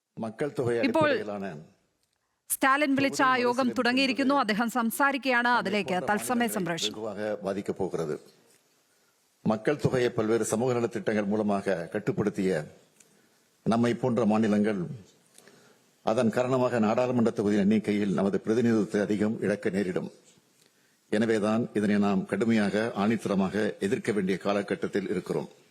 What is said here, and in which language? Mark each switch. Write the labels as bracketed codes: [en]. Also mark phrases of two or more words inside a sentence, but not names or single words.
[ta] மக்கள் தொகை [ml] ഇപ്പോൾ അടിப்படைയിലാണ് സ്റ്റാലിൻ വിളിച്ച യോഗം തുടങ്ങിയിരിക്കുന്നു. അദ്ദേഹം സംസാരിക്കുകയാണ്. അതിലേക്ക് തത്സമയ സംപ്രേഷണം. [ta] வெகுவாக பாதிக்கப் போகிறது. மக்கள் தொகையை பல்வேறு சமூக நலத்திட்டங்கள் மூலமாக கட்டுப்படுத்திய நம்மை போன்ற மாநிலங்கள் அதன் காரணமாக நாடாளுமன்ற தொகுதி எண்ணிக்கையில் நமது பிரதிநிதித்துவத்தை அதிகம் இழக்க நேரிடும். எனவேதான் இதனை நாம் கடுமையாக ஆணித்தரமாக எதிர்க்க வேண்டிய காலகட்டத்தில் இருக்கிறோம்.